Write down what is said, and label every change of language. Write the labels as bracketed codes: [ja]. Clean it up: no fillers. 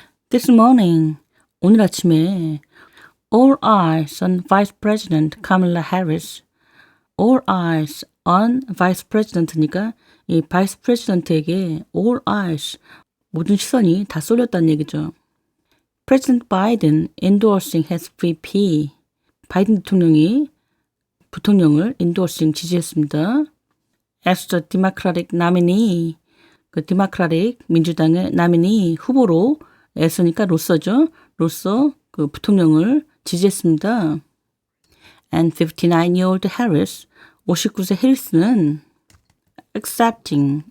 [en] This morning, [ko] 오늘 아침에 [en] all eyes on Vice President Kamala Harris. All eyes on Vice President [ko] 니까 이 Vice President에게 all eyes, 모든 시선이 다 쏠렸다는 얘기죠. [en] President Biden endorsing his VP. [ko] 바이든 대통령이 부통령을 endorsing 지지했습니다. [en] As the Democratic nominee. [ko] 그 Democratic 민주당의 nominee 후보로 as니까 로서죠. 로서 그 부통령을 지지했습니다. [en] And 59-year-old Harris. [ko] 59세 해리스는 accepting.